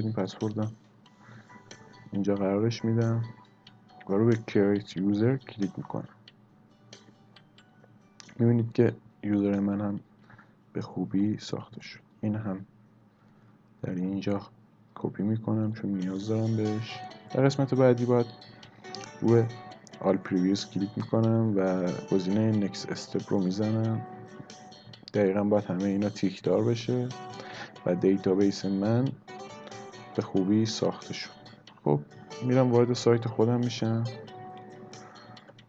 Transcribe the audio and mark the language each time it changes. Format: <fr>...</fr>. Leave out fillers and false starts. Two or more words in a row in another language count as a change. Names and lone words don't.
<fa>این پسوردم اینجا قرارش میدم و روی</fa> <en>create user</en> <fa>کلیک میکنم. میبینید که یوزر من هم به خوبی ساخته شد. این هم در اینجا کپی میکنم چون نیاز دارم بهش. در قسمت بعدی باید روی</fa> <en>all previous</en> <fa>کلیک میکنم و گزینه</fa> <en>next step</en> <fa>رو میزنم. دقیقا باید همه اینا تیک دار بشه و دیتابیس من به خوبی ساخته شد. خب میرم وارد سایت خودم میشم</fa>